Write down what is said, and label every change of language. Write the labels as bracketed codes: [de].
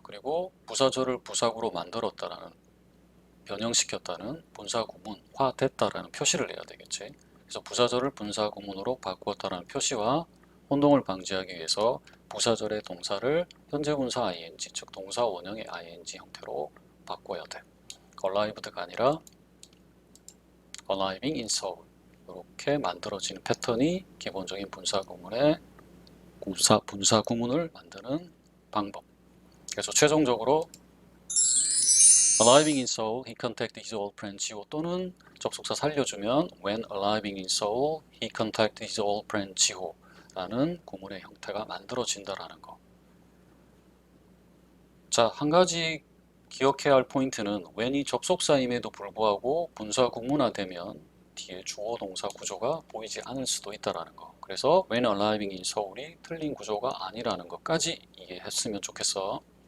[ko] 그리고 부사절을 부사구로 만들었다라는 변형시켰다는 분사구문화됐다라는 표시를 내야 되겠지. 그래서 부사절을 분사구문으로 바꾸었다라는 표시와 혼동을 방지하기 위해서 부사절의 동사를 현재분사 ing, 즉 동사 원형의 ing 형태로 바꿔야 돼. [en] arrived가 [ko] 아니라 [en] arriving in Seoul. [ko] 이렇게 만들어지는 패턴이 기본적인 분사구문의 분사구문을 만드는 방법. 그래서 최종적으로 [en] arriving in Seoul, he contacted his old friend 지호 [ko] 또는 접속사 살려주면 [en] when arriving in Seoul, he contacted his old friend 지호 [ko] 라는 구문의 형태가 만들어진다라는 거. 자, 한 가지 기억해야 할 포인트는 when이 접속사임에도 불구하고 분사 구문화되면 뒤에 주어 동사 구조가 보이지 않을 수도 있다라는 거. 그래서 [en] when arriving in Seoul [ko] 이 틀린 구조가 아니라는 것까지 이해했으면 좋겠어.